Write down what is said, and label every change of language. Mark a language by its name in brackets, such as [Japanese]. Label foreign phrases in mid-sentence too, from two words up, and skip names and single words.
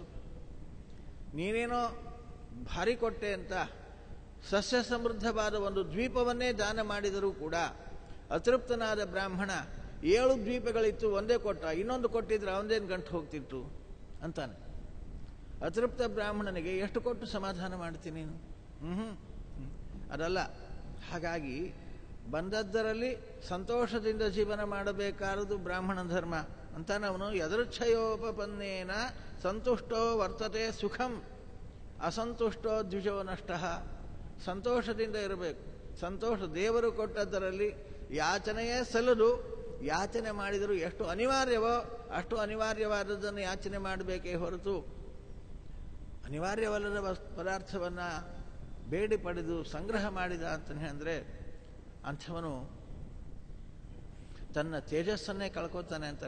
[Kannada] ನೀನೇನೋ ಭಾರಿ ಕೊಟ್ಟೆ ಅಂತ ಸಸ್ಯ ಸಮೃದ್ಧವಾದ ಒಂದು ದ್ವೀಪವನ್ನೇ ದಾನ ಮಾಡಿದರೂ ಕೂಡ ಅತೃಪ್ತನಾದ ಬ್ರಾಹ್ಮಣ 7 ದ್ವೀಪಗಳಿತ್ತು, ಒಂದೇ ಕೊಟ್ಟ, ಇನ್ನೊಂದು ಕೊಟ್ಟಿದ್ರೆ ಅವನದೇನು ಗಂಟು ಹೋಗ್ತಿತ್ತು ಅಂತಾನೆ. ಅತೃಪ್ತ ಬ್ರಾಹ್ಮಣನಿಗೆ ಎಷ್ಟು ಕೊಟ್ಟು ಸಮಾಧಾನ ಮಾಡ್ತೀನಿ ನೀನು? ಅದಲ್ಲ. ಹಾಗಾಗಿ ಬಂದದ್ದರಲ್ಲಿ ಸಂತೋಷದಿಂದ ಜೀವನ ಮಾಡಬೇಕಾರದು ಬ್ರಾಹ್ಮಣ ಧರ್ಮ ಅಂತಾನೆ. [Sanskrit] ಅವನು ಯದೃಚ್ಛಯೋಪಪನ್ನೇನ ಸಂತುಷ್ಟೋ ವರ್ತತೆ ಸುಖಂ ಅಸಂತುಷ್ಟೋ ದ್ವಿಜೋ ನಷ್ಟ. [Kannada] ಸಂತೋಷದಿಂದ ಇರಬೇಕು. ಸಂತೋಷ ದೇವರು ಕೊಟ್ಟದ್ದರಲ್ಲಿ ಯಾಚನೆಯೇ ಸಲ್ಲದು. ಯಾಚನೆ ಮಾಡಿದರೂ ಎಷ್ಟು ಅನಿವಾರ್ಯವೋ ಅಷ್ಟು ಅನಿವಾರ್ಯವಾದದ್ದನ್ನು ಯಾಚನೆ ಮಾಡಬೇಕೇ ಹೊರತು ಅನಿವಾರ್ಯವಲ್ಲದ ಪದಾರ್ಥವನ್ನು ಬೇಡಿ ಪಡೆದು ಸಂಗ್ರಹ ಮಾಡಿದ ಅಂತಲೇ ಅಂದರೆ ಅಂಥವನು ತನ್ನ ತೇಜಸ್ಸನ್ನೇ ಕಳ್ಕೊತಾನೆ ಅಂತಾನೆ.